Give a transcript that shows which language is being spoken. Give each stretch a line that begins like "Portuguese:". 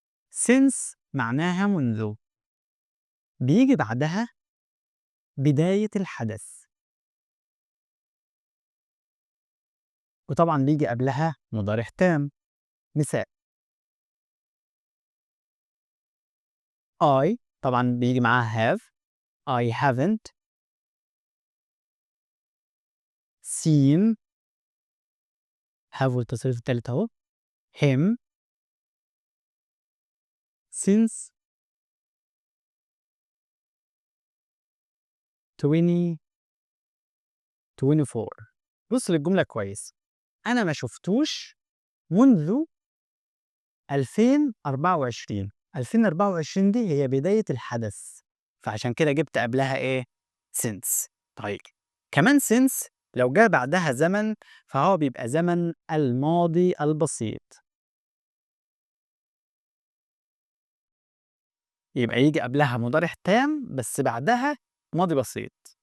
Arabic: since معناها منذ، بييجي بعدها بداية الحدث، وطبعًا بييجي قبلها مضارع تام. مثال I طبعًا بييجي معاها have.
English: I haven't seen have
Arabic: والتصريف التالت أهو
English: him since 2024.
Arabic: بُص للجملة كويس، أنا ما شُفتوش منذ 2024. 2024 دي هي بداية الحدث، فعشان كده جِبت قبلها إيه since. طيب كمان since لو جه بعدها زمن فهو بيبقى زمن الماضي البسيط، يبقى ييجي قبلها مضارع تام بس بعدها ماضي بسيط.